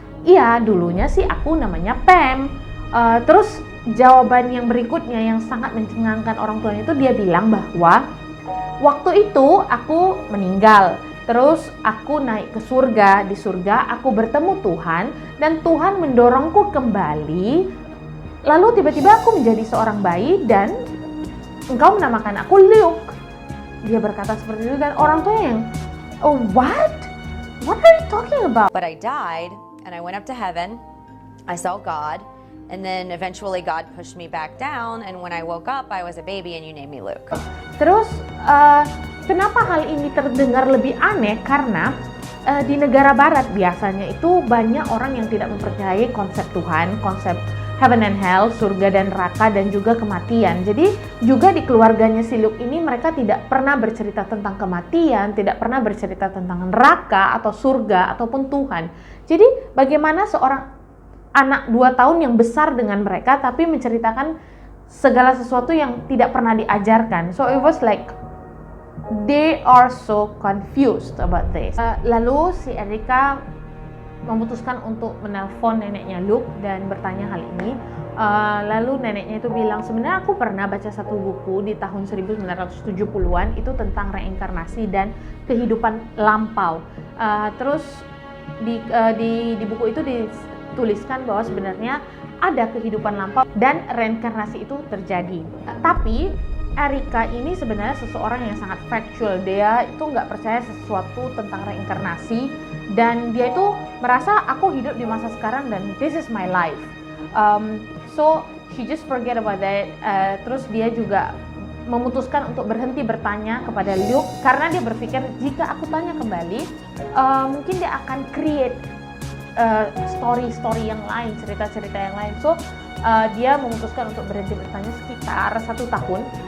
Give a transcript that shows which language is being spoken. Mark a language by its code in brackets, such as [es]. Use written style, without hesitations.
[id] Iya, dulunya sih aku namanya Pam. Terus jawaban yang berikutnya yang sangat mencengangkan orang tuanya itu, dia bilang bahwa waktu itu aku meninggal, terus aku naik ke surga. Di surga aku bertemu Tuhan, dan Tuhan mendorongku kembali. Lalu tiba-tiba aku menjadi seorang bayi, dan engkau menamakan aku Luke. Dia berkata seperti itu, dan orang tua yang, [en] oh what? What are you talking about? But I died, and I went up to heaven. I saw God, and then eventually God pushed me back down, and when I woke up, I was a baby, and you named me Luke. [id] Terus, kenapa hal ini terdengar lebih aneh? Karena di negara barat biasanya itu banyak orang yang tidak mempercayai konsep Tuhan, konsep [en] heaven and hell, [id] surga dan neraka, dan juga kematian. Jadi juga di keluarganya si Luke ini mereka tidak pernah bercerita tentang kematian, tidak pernah bercerita tentang neraka atau surga ataupun Tuhan. Jadi bagaimana seorang anak 2 tahun yang besar dengan mereka tapi menceritakan segala sesuatu yang tidak pernah diajarkan. [en] So it was like they are so confused about this. [id] Lalu si Erica memutuskan untuk menelpon neneknya Luke dan bertanya hal ini. Lalu neneknya itu bilang, sebenarnya aku pernah baca satu buku di tahun 1970-an itu tentang reinkarnasi dan kehidupan lampau. Terus di buku itu dituliskan bahwa sebenarnya ada kehidupan lampau dan reinkarnasi itu terjadi. Tapi Erica ini sebenarnya seseorang yang sangat factual. Dia itu nggak percaya sesuatu tentang reinkarnasi dan dia itu merasa aku hidup di masa sekarang dan [en] this is my life. So she just forget about that. [id] Terus dia juga memutuskan untuk berhenti bertanya kepada Luke karena dia berpikir jika aku tanya kembali, mungkin dia akan create story-story yang lain, cerita-cerita yang lain. So dia memutuskan untuk berhenti bertanya sekitar 1 tahun.